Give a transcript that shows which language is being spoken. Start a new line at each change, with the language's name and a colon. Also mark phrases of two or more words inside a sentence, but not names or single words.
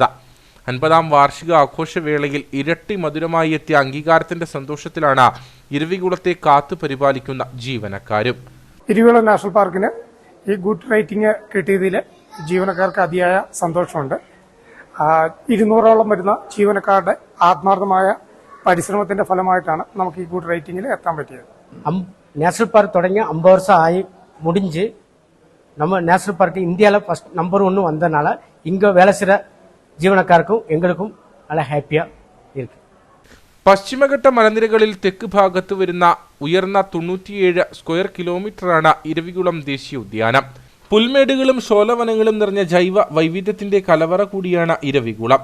Malayalam: 50ാം വാർഷിക ആഘോഷവേളയിൽ ഇരട്ടി മധുരമായി എത്തിയ അംഗീകാരത്തിന്റെ സന്തോഷത്തിലാണ് ഇരവികുളത്തെ കാത്തു പരിപാലിക്കുന്ന ജീവനക്കാരും. ഇരവികുളം നാഷണൽ പാർക്കിന് ഈ
English: good rating
Malayalam: കിട്ടിയതിൽ ജീവനക്കാർക്ക് അതിയായ സന്തോഷമുണ്ട്. 200ഓളം വരുന്ന ജീവനക്കാരുടെ ആത്മാർത്ഥമായ പരിശ്രമത്തിന്റെ ഫലമായിട്ടാണ് നമുക്ക് ഈ
English: good ratingil
Malayalam: എത്താൻ പറ്റിയത്.
Tamil: நேஷனல் பார்க் தொடங்கி 50 வருஷம் ஆகி முடிஞ்சு நம்ம நேஷனல் பார்க் இந்தியாவில்
English: first number
Tamil: 1 வந்தனால இங்கே வேலை செய்கிற
Malayalam: ജീവനക്കാർക്കും എങ്ങൾക്കും നല്ല ഹാപ്പിയാണ് ഇരിക്കും. പശ്ചിമഘട്ട മലനിരകളിൽ തെക്ക് ഭാഗത്ത് വരുന്ന ഉയർന്ന 97
English: square kilometeraanu
Malayalam: ഇരവികുളം ദേശീയോദ്യാനം. പുൽമേടുകളും ശോലവനങ്ങളും നിറഞ്ഞ ജൈവ വൈവിധ്യത്തിന്റെ കലവറ കൂടിയാണ് ഇരവികുളം.